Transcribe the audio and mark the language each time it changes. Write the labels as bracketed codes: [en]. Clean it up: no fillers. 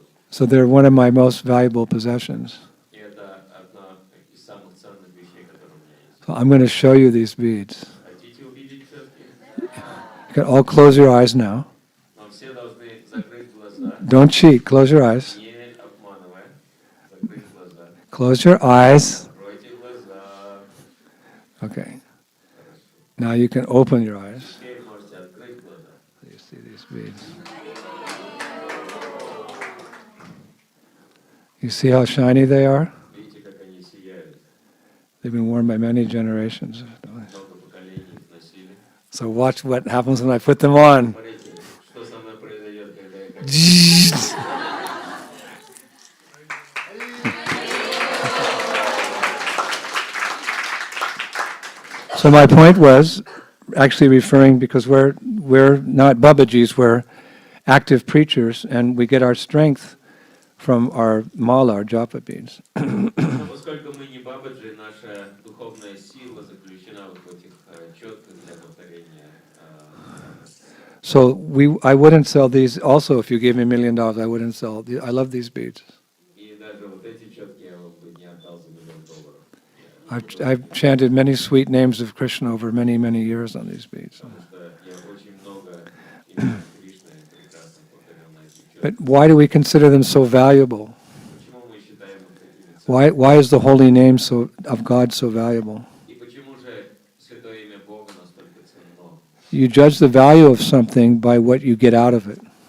[en] So they're one of my most valuable possessions. [ru] И это одна из самых ценных вещей, которые у меня есть. [en] So I'm going to show you these beads. [ru] Хотите увидеть четки? [en] You can all close your eyes now. [ru] Но все должны закрыть глаза, [en] Don't cheat. Close your eyes. [ru] не обманывая. Закрыть глаза. [en] Close your eyes. [ru] Закройте глаза. [en] Okay. Now you can open your eyes. [ru] Теперь можете открыть глаза. [en] You see these beads. You see how shiny they are? [ru] Видите, как они сияют. [en] They've been worn by many generations. [ru] Много поколений их носили. [en] So watch what happens when I put them on. [ru] Смотрите, что со мной произойдет, когда я как [en] So my point was actually referring, because we're not Babajis, we're active preachers, and we get our strength from our mala, our japa beads. [ru] Но поскольку мы не бабаджи, наша духовная сила заключена вот в этих четках для повторения. [en] So I wouldn't sell these. Also, if you gave me $1 million, I wouldn't sell. I love these beads. [ru] И даже вот эти четки я вам бы не отдал за $1 миллион. [en] I've chanted many sweet names of Krishna over many, many years on these beads. [ru] Потому что я очень много имен Кришны прекрасно повторял на этих четках. [en] But why do we consider them so valuable? [ru] Почему мы считаем их такими ценными? [en] Why is the holy name of God so valuable? [ru] И почему же святое имя Бога настолько ценно? [en] You judge the value of something by what you get out of it.